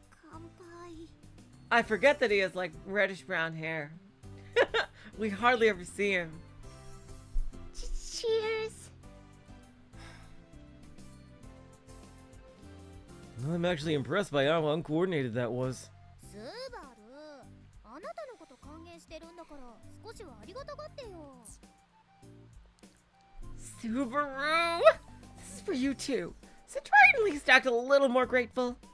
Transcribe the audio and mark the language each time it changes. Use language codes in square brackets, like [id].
[ja] 乾杯 [en] I forget that he has like reddish brown hair. We hardly ever see him. Cheers I'm actually impressed by how uncoordinated that was. [ja] スバルあなたのこと歓迎してるんだから少しはありがたがってよ [en] Subaru! This is for you too. So try and at least act a little more grateful.